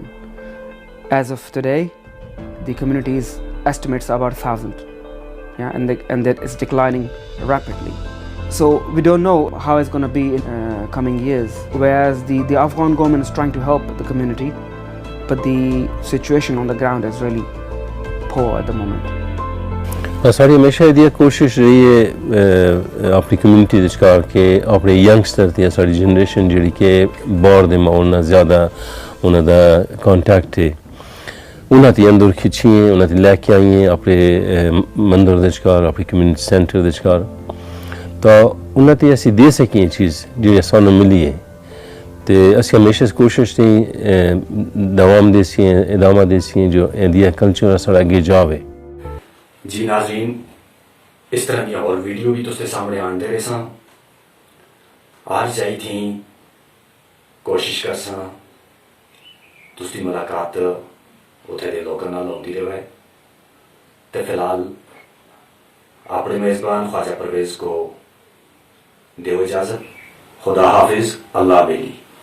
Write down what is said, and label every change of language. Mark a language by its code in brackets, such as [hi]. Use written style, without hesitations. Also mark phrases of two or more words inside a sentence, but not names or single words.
[en] As of today, the community's estimates are about 1,000. Yeah, and that is declining rapidly. So we don't know how it's going to be in coming years. Whereas the Afghan government is trying to help the community, but the situation on the ground is really poor at the moment. [pa] ساری ہمیشہ یہ کوشش رہی ہے اپنی کمیونٹی دچکار کے اپنے ینگسٹر تے ساری جنریشن جڑی کہ باہر دے ماحول نال زیادہ انہاں دا کانٹیکٹ ہے, انہاں تے اندر کھچیے انہاں تے لے کے آئیے اپنے مندر دچکار اپنے [en] community center [pa] دچکار, تو انہاں تے اسی دے سکیں چیز جو سانوں ملی ہے. تے اسی ہمیشہ کوشش تھی دوام دیسی ہیں, ادامہ دیسی ہیں جو [en] India culture [pa] سارا اگے جاوے. [ur] جی ناظرین, اس طرح کی اور ویڈیو بھی [pa] تسے سامنے آن دے رہے ساں. آج جائی تھیں کوشش کر ساں تستی ملاقات اتھے دے لوگوں نال ہوندی رہے. تے فی الحال اپنے میزبان خواجہ پرویز کو دیو اجازت. خدا حافظ, اللہ بیلی.